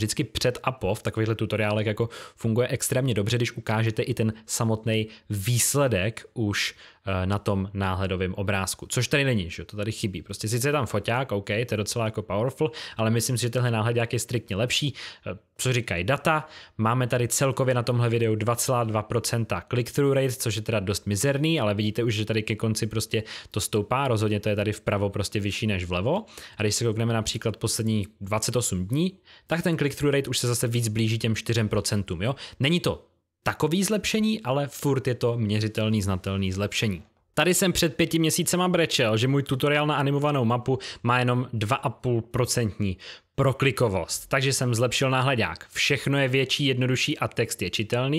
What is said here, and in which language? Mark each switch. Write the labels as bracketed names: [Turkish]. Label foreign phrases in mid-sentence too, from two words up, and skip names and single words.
[Czech] Vždycky před a po v takovýchhle tutoriálech jako funguje extrémně dobře, když ukážete i ten samotný výsledek už na tom náhledovém obrázku, což tady není, že to tady chybí. Prostě sice je tam foťák, OK, to je docela jako powerful, ale myslím si, že tenhle náhledák je striktně lepší. Co říkají data? Máme tady celkově na tomhle videu 2,2% [English] click-through rate, [Czech] což je teda dost mizerný, ale vidíte už, že tady ke konci prostě to stoupá, rozhodně to je tady vpravo prostě vyšší než vlevo. A když se koukneme například posledních 28 dní, tak ten [English] click-through rate [Czech] už se zase víc blíží těm 4%, jo? Není to takový zlepšení, ale furt je to měřitelný, znatelný zlepšení. Tady jsem před 5 měsícema brečel, že můj tutoriál na animovanou mapu má jenom 2,5% proklikovost. Takže jsem zlepšil náhledák. Všechno je větší, jednodušší a text je čitelný.